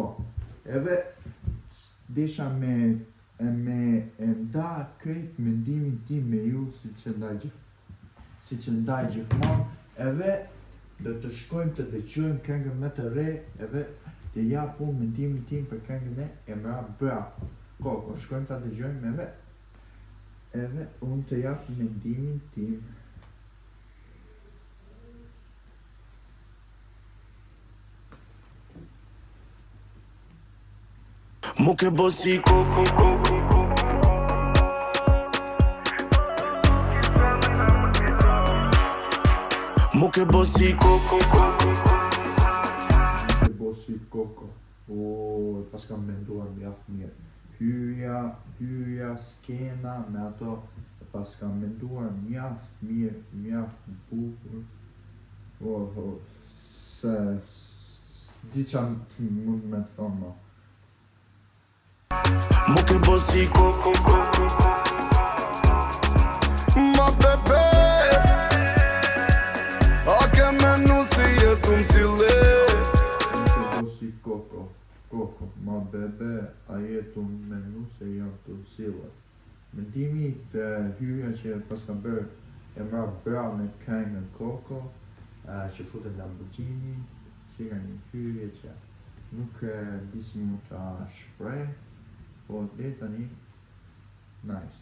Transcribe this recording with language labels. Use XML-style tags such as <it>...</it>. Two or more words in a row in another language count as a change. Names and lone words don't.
<sq>Edhe desha me nda krejt mendimin tim me ju si që ndaj gjithmonë, edhe do të shkojmë të dëgjojmë këngën më të re, edhe të japun mendimin tim për këngën e Emra Bra Koko. Shkojmë të dëgjojmë edhe unë të jap mendimin tim. Muke bosi koko Muke bosi koko Muke bosi koko. Pas kam menduar mjaft mirë. Hyrja skena me ato, pas kam menduar mjaft mirë, mjaft bukur. Se di qa mund me thonë. Muke bosi koko Ma bebe A ke menu se jetu m'sile Muke bosi koko. Ma bebe a jetu menu se jetu m'sile. Mendimi të hyrja që pas kam bërë Emra Bra me këngën Koko, që futën Lamborghini, që ka një hyrje që nuk disi mu të shprej, po dhe tani, nice.</sq>